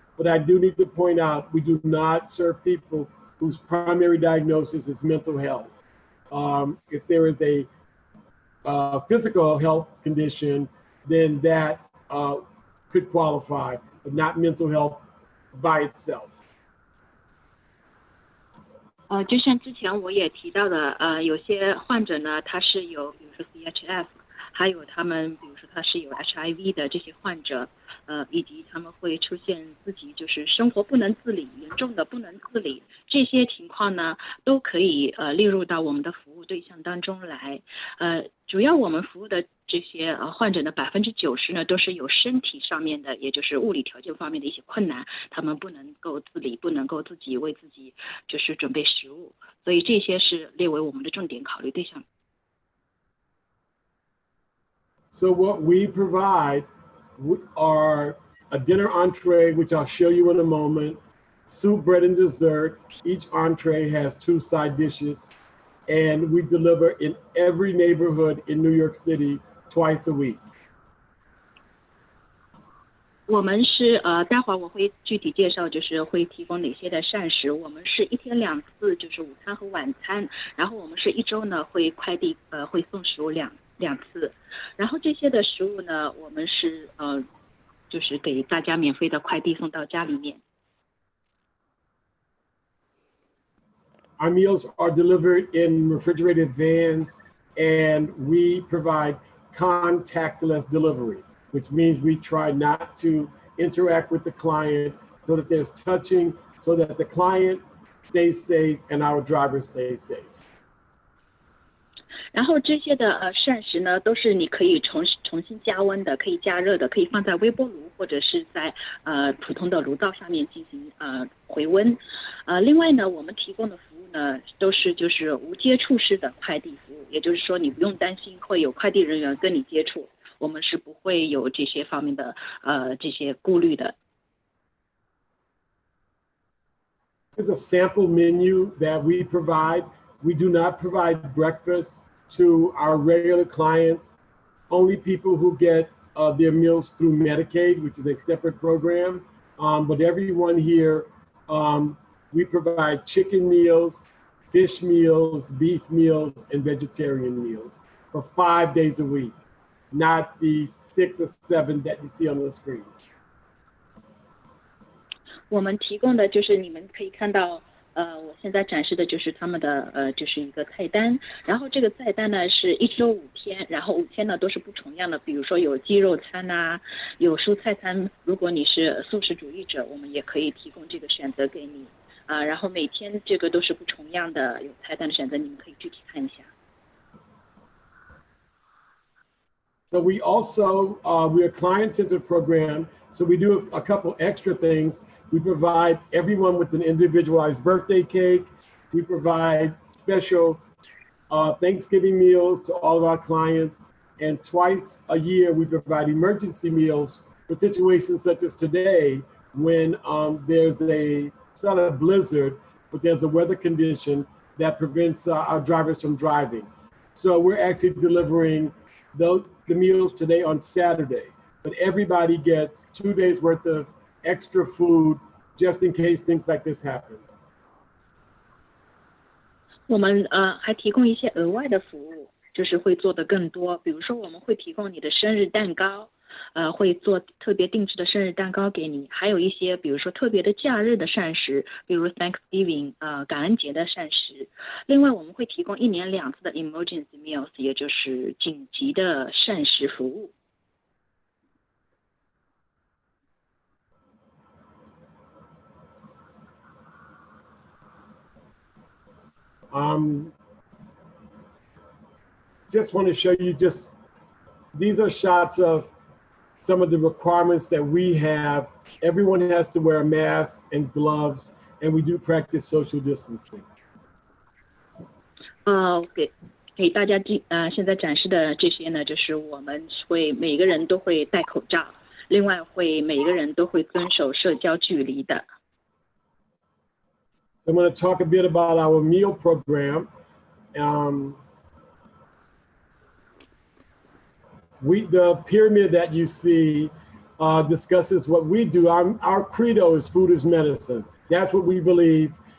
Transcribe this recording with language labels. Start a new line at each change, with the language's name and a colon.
English: But I do need to point out, we do not serve people whose primary diagnosis is mental health. If there is a physical health condition, then that could qualify, but not mental health by itself.
Chinese: 就像之前我也提到的，有些患者呢，他是有，比如说 CHF， 还有他们，比如说他是有 HIV 的这些患者，以及他们会出现自己就是生活不能自理，严重的不能自理，这些情况呢，都可以列入到我们的服务对象当中来。主要我们服务的这些患者呢，90%呢都是有身体上面的，也就是物理条件方面的一些困难，他们不能够自理，不能够自己为自己就是准备食物，所以这些是列为我们的重点考虑对象。
English: So what we provide are a dinner entree, which I'll show you in a moment, soup, bread, and dessert. Each entree has 2 side dishes, and we deliver in every neighborhood in New York City twice a week.
Chinese: 我们是待会儿我会具体介绍，就是会提供哪些的膳食。我们是1天2次，就是午餐和晚餐。然后我们是1周呢会快递会送食物两次。然后这些的食物呢，我们是就是给大家免费的快递送到家里面。
English: Our meals are delivered in refrigerated vans, and we provide contactless delivery, which means we try not to interact with the client so that there's touching, so that the client stays safe and our driver stays safe.
Chinese: 然后这些的膳食呢，都是你可以重新加温的，可以加热的，可以放在微波炉或者是在普通的炉灶上面进行回温。另外呢，我们提供的服务呢，都是就是无接触式的快递服务，也就是说你不用担心会有快递人员跟你接触，我们是不会有这些方面的这些顾虑的。
English: There's a sample menu that we provide. We do not provide breakfast to our regular clients. Only people who get their meals through Medicaid, which is a separate program. But everyone here, we provide chicken meals, fish meals, beef meals, and vegetarian meals for 5 days a week, not the 6 or 7 that you see on the screen.
Chinese: 我们提供的就是你们可以看到，我现在展示的就是他们的就是一个菜单，然后这个菜单呢是1周5天，然后5天呢都是不重样的，比如说有鸡肉餐啊，有蔬菜餐，如果你是素食主义者，我们也可以提供这个选择给你，然后每天这个都是不重样的，有菜单的选择，你们可以具体看一下。
English: So we also, we're a client-centered program, so we do a couple extra things. We provide everyone with an individualized birthday cake. We provide special Thanksgiving meals to all of our clients. And twice a year, we provide emergency meals for situations such as today, when there's a sort of blizzard, but there's a weather condition that prevents our drivers from driving. So we're actually delivering the meals today on Saturday, but everybody gets 2 days worth of extra food just in case things like this happen.
Chinese: 我们还提供一些额外的服务，就是会做的更多，比如说我们会提供你的生日蛋糕，会做特别定制的生日蛋糕给你，还有一些比如说特别的假日的膳食，比如 Thanksgiving 感恩节的膳食。另外我们会提供1年2次的
English: emergency meals，
Chinese: 也就是紧急的膳食服务。
English: Just want to show you these are shots of some of the requirements that we have. Everyone has to wear a mask and gloves, and we do practice social distancing.
Chinese: 给大家现在展示的这些呢，就是我们会每个人都会戴口罩，另外每个人都会遵守社交距离的。
English: So I'm going to talk a bit about our meal program. The pyramid that you see discusses what we do. Our credo is food is medicine. That's what we believe.